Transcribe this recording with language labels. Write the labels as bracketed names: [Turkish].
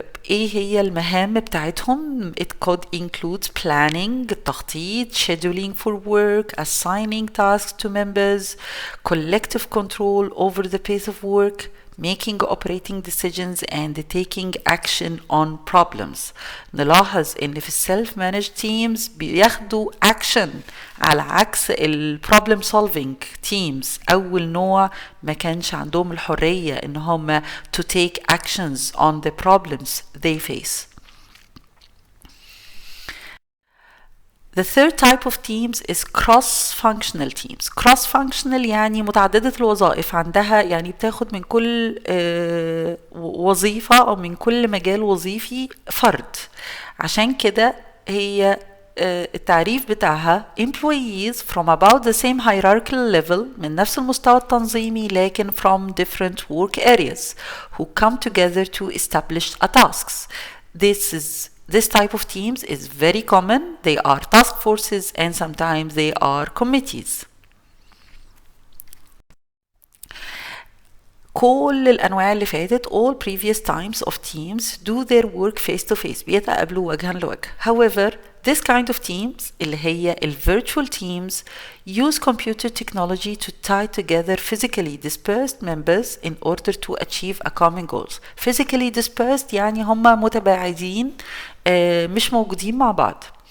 [Arabic] ايه هي المهام بتاعتهم؟ [English] It could include planning, تخطيط, scheduling for work, assigning tasks to members, collective control over the pace of work, making operating decisions and taking action on problems. [Arabic] نلاحظ ان في السيلف مانج تيمز بياخدوا action على عكس problem solving teams. اول نوع ما كانش عندهم الحرية ان هم [English] to take actions on the problems they face. The third type of teams is cross-functional teams. [Arabic] Cross-functional يعني متعددة الوظائف، عندها يعني بتاخد من كل وظيفة أو من كل مجال وظيفي فرد. عشان كده هي التعريف بتاعها [English] employees from about the same hierarchical level [Arabic] من نفس المستوى التنظيمي [English] لكن from different work areas who come together to establish a tasks. This type of teams is very common. They are task forces and sometimes they are committees. [Arabic] كل الأنواع اللي فاتت [English] all previous types of teams do their work face to face [Arabic] بيتقابلوا وجها لوجه. [English] However, this kind of teams [Arabic] اللي هي [English] virtual teams use computer technology to tie together physically dispersed members in order to achieve a common goals. [Arabic] Physically dispersed يعني هم متباعدين مش موجودين مع بعض.